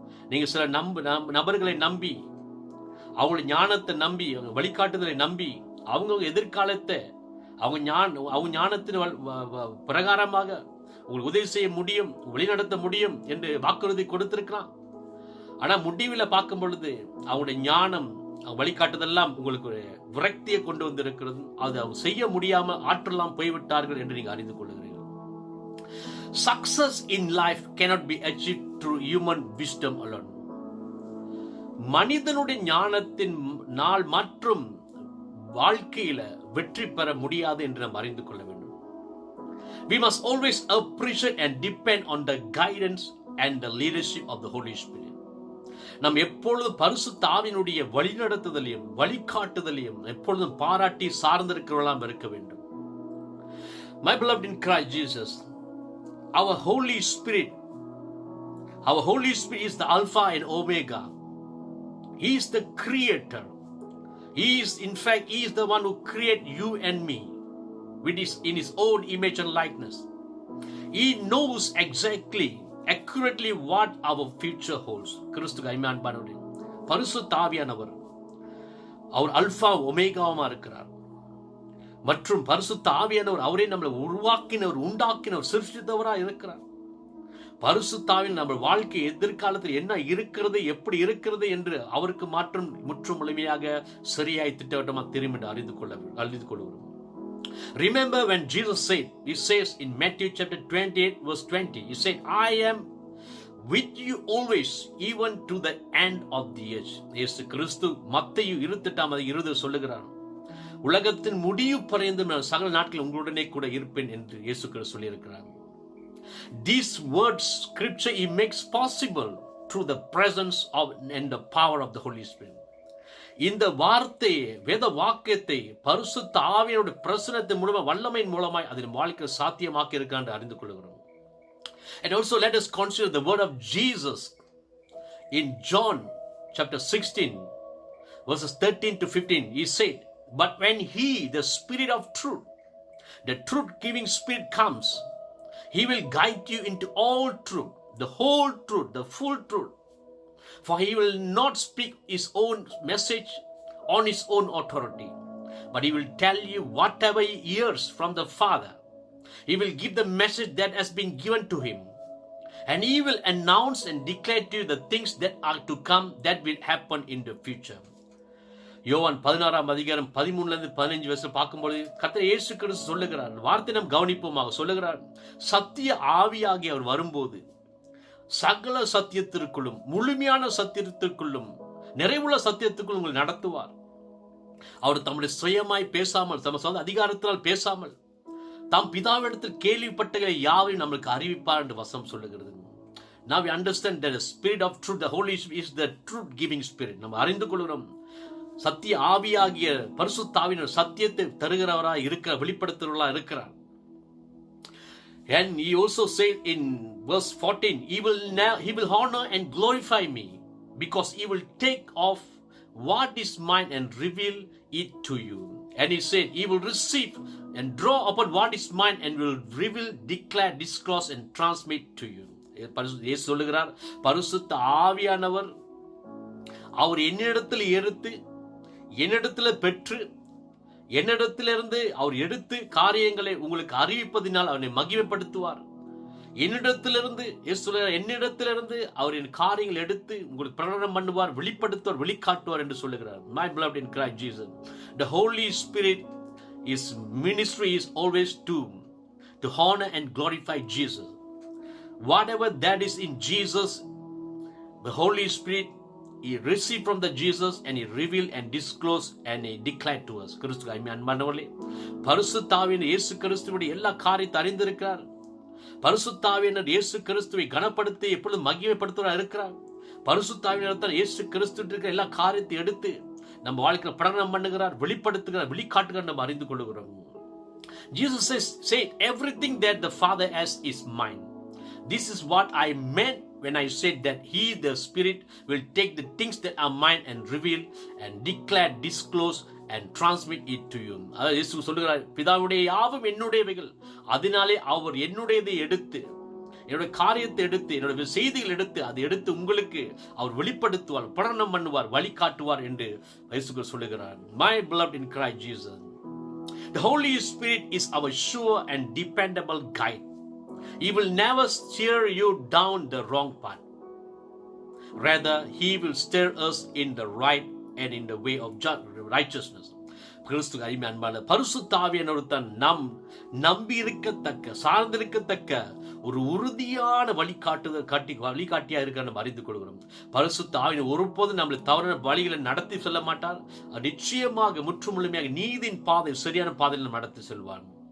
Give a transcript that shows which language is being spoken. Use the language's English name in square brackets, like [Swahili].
[Tamil] நீங்க சில நபர்களை நம்பி, அவங்களுடைய ஞானத்தை நம்பி, அவங்க வழிகாட்டுதலை நம்பி, அவங்க எதிர்காலத்தை அவங்க ஞானத்தின் பிரகாரமாக உங்களுக்கு உதவி செய்ய முடியும், வழிநடத்த முடியும் என்று வாக்குறுதி கொடுத்திருக்கலாம். ஆனா முடிவில் பார்க்கும் பொழுது அவங்களுடைய ஞானம், அவங்க வழிகாட்டுதெல்லாம் உங்களுக்கு ஒரு விரக்தியை கொண்டு வந்திருக்கிறது. அது அவங்க செய்ய முடியாம ஆற்றலாம் போய்விட்டார்கள் என்று நீங்க அறிந்து கொள்கிறீர்கள். [English] Success in life cannot be achieved through human wisdom alone. [Tamil] மனிதனுடைய ஞானத்தின் நாள் மற்றும் வாழ்க்கையில வெற்றி பெற முடியாது என்று நாம் அறிந்து கொள்ள வேண்டும். [English] We must always appreciate and depend on the guidance and the leadership of the Holy Spirit. [Tamil] நாம் எப்பொழுதும் பரிசுத்த ஆவியினுடைய வழிநடத்துதலையும் வழிகாட்டுதலையும் எப்பொழுதும் பாராட்டி சார்ந்திருக்கிறவர்களாக இருக்க வேண்டும். [English] My beloved in Christ Jesus, our Holy Spirit is the Alpha and Omega. He is the creator. He is the one who created you and me in His own image and likeness. He knows accurately what our future holds. [Tamil] கிறிஸ்துவுக்கு அன்பானவர்களே, பரிசுத்த ஆவியானவர் அவர் alpha ஒமேகாவா இருக்கிறார். மற்றும் பரிசுத்த ஆவியானவர் அவரே நம்மளை உருவாக்கினவர், உண்டாக்கினவர், சிருஷ்டித்தவராக இருக்கிறார். பரிசுத்த ஆவியில் நம்ம வாழ்க்கை எதிர்காலத்தில் என்ன இருக்கிறது, எப்படி இருக்கிறது என்று அவருக்கு முற்றும் முழுமையாக சரியாய் திட்டவட்டமாக தெரியும் என்று அறிந்து கொள்கிறோம். [English] Remember when Jesus said, He says in Matthew chapter 28 verse 20, He said, I am with you always, even to the end of the age. [Tamil] இயேசு கிறிஸ்து மத்தேயு 28:20 சொல்லுகிறார், உலகத்தின் முடிவு பரியந்தம் நான் சகல நாட்கள் உங்களுடனே கூட இருப்பேன் என்று இயேசு கிறிஸ்து சொல்லியிருக்கிறார். [English] These words scripture he makes possible through the presence of and the power of the Holy Spirit. [Tamil] இந்த வார்த்தையை, வேத வாக்கியத்தை பரிசுத்த ஆவியானவருடைய பிரசன்னத்தின் மூலமாக, வல்லமையின் மூலமாய் அதன் வாழ்க்கை சாத்தியமாக்கி இருக்க என்று அறிந்து கொள்கிறோம். [English] And also let us consider the word of Jesus in John chapter 16 verses 13 to 15. He said, but when he, the Spirit of truth, the truth giving Spirit comes, he will guide you into all truth, the whole truth, the full truth. For he will not speak his own message on his own authority, but he will tell you whatever he hears from the Father. He will give the message that has been given to him, and he will announce and declare to you the things that are to come, that will happen in the future. [Tamil] யோவான் 16:13-15 பார்க்கும்போது கர்த்தர் இயேசு கிறிஸ்து சொல்லுகிறார், வார்த்தை நாம் கவனிப்போமாக சொல்லுகிறார், சத்திய ஆவியாகி அவர் வரும்போது சகல சத்தியத்திற்குள்ளும், முழுமையான சத்தியத்திற்குள்ளும், நிறைவுள்ள சத்தியத்திற்குள் உங்களை நடத்துவார். அவர் தம்முடைய சுயமாய் பேசாமல், தம் சொந்த அதிகாரத்தினால் பேசாமல், தாம் பிதாவிடத்தில் கேள்விப்பட்டவை யாவையும் நம்மளுக்கு அறிவிப்பார் என்று வசனம் சொல்லுகிறது. [English] Now we understand that the Spirit of truth, the Holy Spirit is the truth giving Spirit. [Tamil] நம்ம அறிந்து கொள்கிறோம், சத்திய ஆவியாகிய பரிசுத்த ஆவியானவர் சத்தியத்தை தருகிறவராய் இருக்கிறார், வெளிப்படுத்துகிறவராய் இருக்கிறார். [English] And he also said in verse 14, he will honor and glorify me, because he will take off what is mine and reveal it to you. And he said, he will receive and draw upon what is mine and will reveal, declare, disclose and transmit to you. [Tamil] இயேசு சொல்லுகிறார், பரிசுத்த ஆவியானவர் அவர் என்னிடத்தில் எடுத்து, என்னிடத்தில் பெற்று, என்னிடத்திலிருந்து அவர் எடுத்து காரியங்களை உங்களுக்கு அறிவிப்பதினால் அவனை மகிமைப்படுத்துவார். என்னிடத்திலிருந்து என்னிடத்திலிருந்து அவர் என் காரியங்கள் எடுத்து உங்களுக்கு பிரகடனம் பண்ணுவார், வெளிப்படுத்துவார், வெளிக்காட்டுவார் என்று சொல்லுகிறார். [English] My beloved in Christ Jesus, the Holy Spirit, his ministry is always to honor and glorify Jesus. Whatever that is in Jesus, the Holy Spirit, he received from the Jesus and he revealed and disclosed and he declared to us. [Tamil] கிறிஸ்து அன்பானவர்களே, பரிசுத்த ஆவியானவர் இயேசு கிறிஸ்துவுடைய எல்லா காரியத்தை அறிந்திருக்கிறார். பரிசுத்த ஆவியானவர் இயேசு கிறிஸ்துவை கனப்படுத்தி எப்பொழுதும் மகிமைப்படுத்துவராக இருக்கிறார். பரிசுத்த ஆவியானவர் இயேசு கிறிஸ்து இருக்கிற எல்லா காரியத்தை எடுத்து நம்ம வாழ்க்கையில் பிரகடனம் பண்ணுகிறார், வெளிப்படுத்துகிறார், வெளிக்காட்டுகிறார், நம்ம அறிந்து கொள்கிறோம். [English] Jesus said, everything that the Father has is mine. This is what I meant when I said that he, the Spirit, will take the things that are mine and reveal and declare, disclose and transmit it to you. [Tamil] அதாவது இயேசு சொல்லுகிறார், பிதாவுடைய யாவும் என்னுடையவைகள், அதனாலே அவர் என்னுடையதை எடுத்து, என்னுடைய காரியத்தை எடுத்து, என்னுடைய செய்திகள் எடுத்து, அதை எடுத்து உங்களுக்கு அவர் வெளிப்படுத்துவார், பிரகடனம் பண்ணுவார், வழிகாட்டுவார் என்று இயேசு சொல்லுகிறார். [English] My beloved in Christ Jesus, the Holy Spirit is our sure and dependable guide. He will never steer you down the wrong path. Rather, he will steer us in the right and in the way of righteousness. [Tamil] கிறிஸ்து அன்பான பரிசுத்த ஆவியானவர் தான் நாம் நம்பி இருக்கத்தக்க, சார்ந்திருக்கத்தக்க ஒரு உறுதியான வழிகாட்டியா இருக்க நம்ம அறிந்து கொள்கிறோம். பரிசுத்த ஆவியானவர் ஒருபோதும் நம்மளை தவறான வழிகளை நடத்தி செல்ல மாட்டார். நிச்சயமாக முற்றுமுழுமையாக நீதியின் பாதை, சரியான பாதையில் நடத்தி செல்வார்.